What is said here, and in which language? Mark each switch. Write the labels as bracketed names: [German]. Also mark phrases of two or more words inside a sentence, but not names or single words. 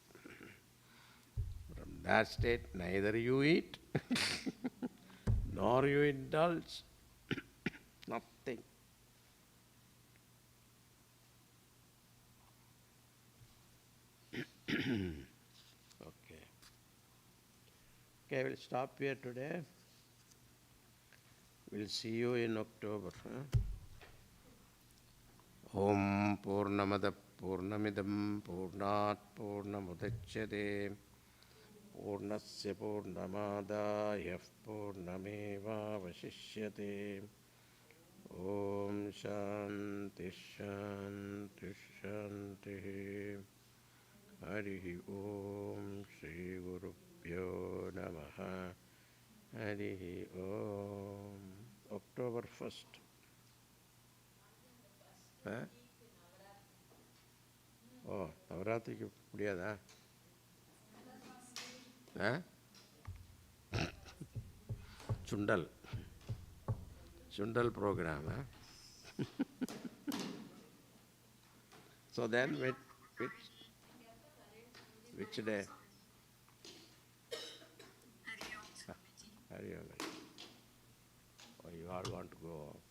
[English] From that state, neither you eat, nor you indulge, nothing. Okay. Okay, we'll stop here today. We'll see you in October. [Sanskrit] ॐ पूर्णमदः पूर्णमिदं पूर्णात् पूर्णमुदच्यते पूर्णस्य पूर्णमादाय पूर्णमेव अवशिष्यते. ॐ शान्तिः शान्तिः शान्तिः. हरिः ॐ श्री गुरुभ्यो नमः. हरिः ॐ. [English] October 1st. [Tamil] ஓ நவராத்திரிக்கு முடியாதா? சுண்டல் சுண்டல் program. [English] So then which day? [Sanskrit] हरि ॐ. [English] Oh, you all want to go?